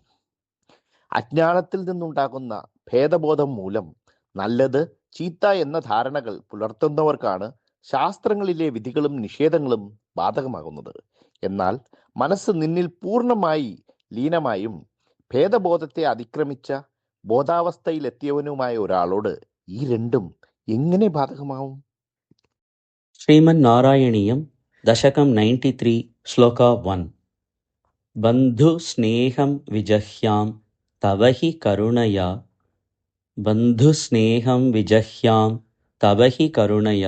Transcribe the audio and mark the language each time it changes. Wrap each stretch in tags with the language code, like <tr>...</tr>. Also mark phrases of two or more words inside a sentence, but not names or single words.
<ml>അജ്ഞാനത്തിൽ നിന്നുണ്ടാകുന്ന ഭേദബോധം മൂലം നല്ലത് ചീത്ത എന്ന ധാരണകൾ പുലർത്തുന്നവർക്കാണ് ശാസ്ത്രങ്ങളിലെ വിധികളും നിഷേധങ്ങളും ബാധകമാകുന്നത്. എന്നാൽ മനസ്സ് നിന്നിൽ പൂർണ്ണമായി ലീനമായും ഭേദബോധത്തെ അതിക്രമിച്ച ബോധാവസ്ഥയിലെത്തിയവനുമായ ഒരാളോട് ഈ രണ്ടും എങ്ങനെ ബാധകമാവും?</ml> <sa>श्रीमद् नारायणीयम्, दशकम् 93, श्लोक 1. बन्धु स्नेहं विजह्यां तवहि करुणया. बन्धु स्नेहं विजह्यां तवहि करुणया.</sa>